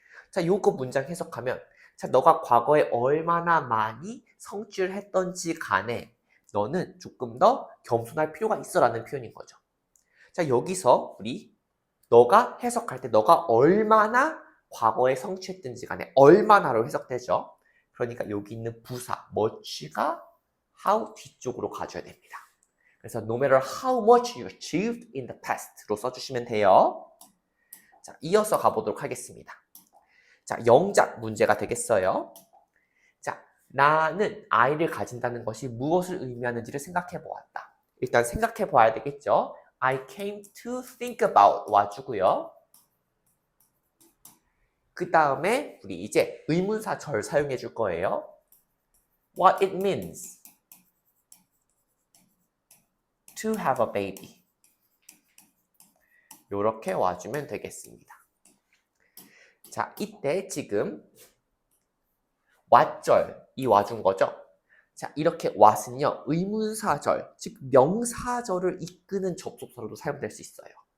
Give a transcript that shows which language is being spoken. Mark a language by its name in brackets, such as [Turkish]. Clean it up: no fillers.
[Korean] 자, 요거 문장 해석하면 자, 너가 과거에 얼마나 많이 성취를 했던지 간에 너는 조금 더 겸손할 필요가 있어라는 표현인 거죠. 자, 여기서 우리 너가 해석할 때 너가 얼마나 과거에 성취했든지 간에 얼마나로 해석되죠. 그러니까 여기 있는 부사 much가 how 뒤쪽으로 가줘야 됩니다. 그래서 [English] no matter how much you achieved in the past로 [Korean] 써주시면 돼요. 자, 이어서 가보도록 하겠습니다. 자, 영작 문제가 되겠어요. 자, 나는 아이를 가진다는 것이 무엇을 의미하는지를 생각해 보았다. 일단 생각해 봐야 되겠죠. [English] I came to think about [Korean] 와주고요. 그 다음에 우리 이제 의문사절 사용해 줄 거예요. [English] What it means to have a baby. [Korean] 요렇게 와주면 되겠습니다. 자, 이때 지금 what절이 와준 거죠. 자, 이렇게 what은요, 의문사절, 즉 명사절을 이끄는 접속사로도 사용될 수 있어요.